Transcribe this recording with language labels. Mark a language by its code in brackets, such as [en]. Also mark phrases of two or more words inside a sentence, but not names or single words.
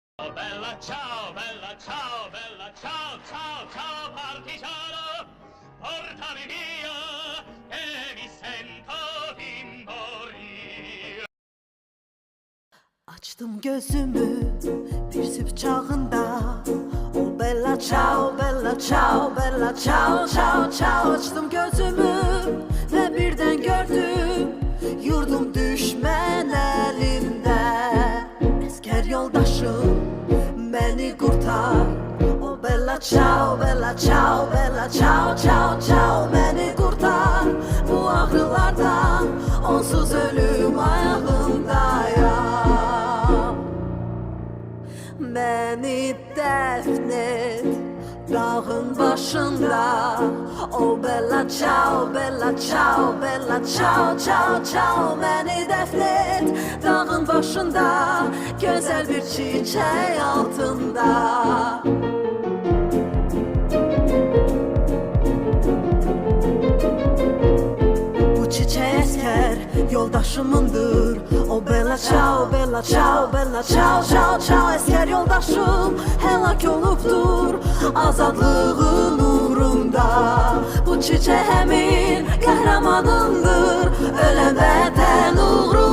[it] bella ciao, bella ciao, bella ciao, ciao, ciao, partigiano, portami via, che mi sento timborire. [az] Açdım gözümü bir sübh çağında, o [it] bella ciao, bella ciao, bella ciao, ciao, [az] ciao. Açtım gözümü ve birden gördüm yurdum düşman elinde. Esker yoldaşım beni kurtar, o [it] bella ciao, bella ciao, bella ciao, ciao, [az] ciao. Beni kurtar bu ağrılardan, onsuz ölüm ayağındayım. Beni defnet dağın başında, o [it] bella ciao, bella ciao, bella ciao, ciao, [az] ciao. Beni defnet dağın başında, güzel bir çiçek altında. Bu çiçek esker yoldaşımındır, o [it] bella ciao, bella ciao, bella ciao, ciao, [az] ciao. Esker yoldaşım helak olubdur azadlığın uğrunda. Bu çiçek həmin qəhrəmanındır, ölən vətən uğrunda.